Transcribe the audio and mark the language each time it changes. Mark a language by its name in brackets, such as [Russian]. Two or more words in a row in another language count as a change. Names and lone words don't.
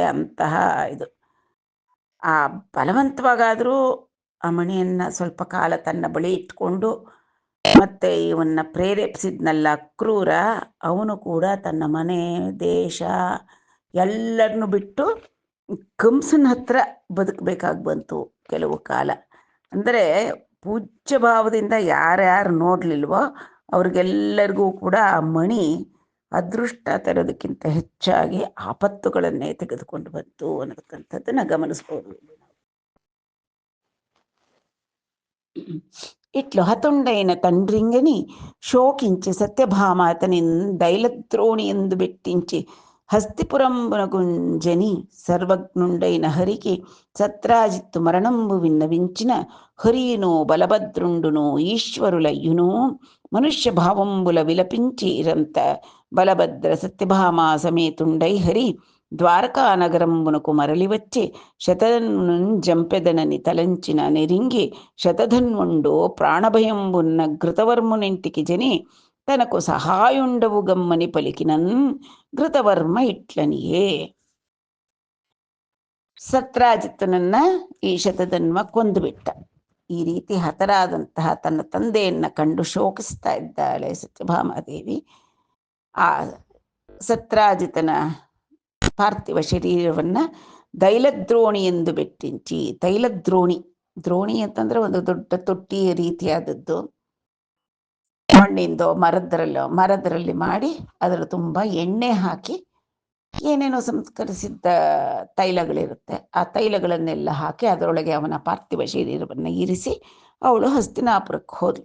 [Kannada] ಅಂತಹ ಇದು ಆ ಬಲವಂತವಾಗಾದರೂ ಆ ಮಣಿಯನ್ನು ಸ್ವಲ್ಪ ಕಾಲ ತನ್ನ ಬಳಿ ಇಟ್ಕೊಂಡು, ಮತ್ತೆ ಇವನ್ನ ಪ್ರೇರೇಪಿಸಿದ್ನಲ್ಲ ಕ್ರೂರ, ಅವನು ಕೂಡ ತನ್ನ ಮನೆ ದೇಶ ಎಲ್ಲರನ್ನು ಬಿಟ್ಟು ಕಂಸನ ಹತ್ರ ಬದುಕಬೇಕಾಗಿ ಬಂತು ಕೆಲವು ಕಾಲ. ಅಂದರೆ ಪೂಜ್ಯ ಭಾವದಿಂದ ಯಾರ್ಯಾರು ನೋಡಲಿಲ್ವೋ ಅವ್ರಿಗೆಲ್ಲರಿಗೂ ಕೂಡ ಆ ಮಣಿ ಅದೃಷ್ಟ ತರೋದಕ್ಕಿಂತ ಹೆಚ್ಚಾಗಿ ಆಪತ್ತುಗಳನ್ನೇ ತೆಗೆದುಕೊಂಡು ಬಂತು ಅನ್ನತಕ್ಕಂಥದ್ದನ್ನು ಗಮನಿಸ್ಬೋದು. [Telugu] ఇట్లు హతుండైన తండ్రింగని శోకించి సత్యభామ అతనిన్ దైలద్రోణి ఎందు బెట్టించి హస్తిపురంబునగుంజని సర్వజ్ఞుండైన హరికి సత్రాజిత్తు మరణంబు విన్నవించిన హరియును బలభద్రుండును ఈశ్వరులయ్యును మనుష్య భావంబుల విలపించి ఇరంత బలభద్ర సత్యభామ సమేతుండై హరి ద్వారకా నగరంబునకు మరలివచ్చి శతధన్వున్ జంపెదనని తలంచిన నెరింగి శతధన్వుండు ప్రాణభయంబున్న ఘృతవర్మునింటికి జని తనకు సహాయుండవు గమ్మని పలికినన్ ఘృతవర్మ ఇట్లనియె. [Kannada] ಸತ್ರಾಜಿತ್ತನನ್ನ ಈ ಶತಧನ್ವ ಕೊಂದುಬಿಟ್ಟ. ಈ ರೀತಿ ಹತರಾದಂತಹ ತನ್ನ ತಂದೆಯನ್ನ ಕಂಡು ಶೋಕಿಸ್ತಾ ಇದ್ದಾಳೆ ಸತ್ಯಭಾಮಾದೇವಿ. ಆ ಸತ್ರಾಜಿತನ ಪಾರ್ಥಿವ ಶರೀರವನ್ನ [Telugu] దైలద్రోణి ఎందు బెట్టించి, [Kannada] ತೈಲದ್ರೋಣಿ, ದ್ರೋಣಿ ಅಂತಂದ್ರೆ ಒಂದು ದೊಡ್ಡ ತೊಟ್ಟಿಯ ರೀತಿಯಾದದ್ದು, ಮಣ್ಣಿಂದೋ ಮರದರಲ್ಲಿ ಮಾಡಿ ಅದರ ತುಂಬ ಎಣ್ಣೆ ಹಾಕಿ ಏನೇನೋ ಸಂಸ್ಕರಿಸಿದ್ದ ತೈಲಗಳಿರುತ್ತೆ, ಆ ತೈಲಗಳನ್ನೆಲ್ಲ ಹಾಕಿ ಅದರೊಳಗೆ ಅವನ ಪಾರ್ಥಿವ ಶರೀರವನ್ನು ಇರಿಸಿ ಅವಳು ಹಸ್ತಿನಾಪುರಕ್ಕೆ ಹೋದ್ಲು.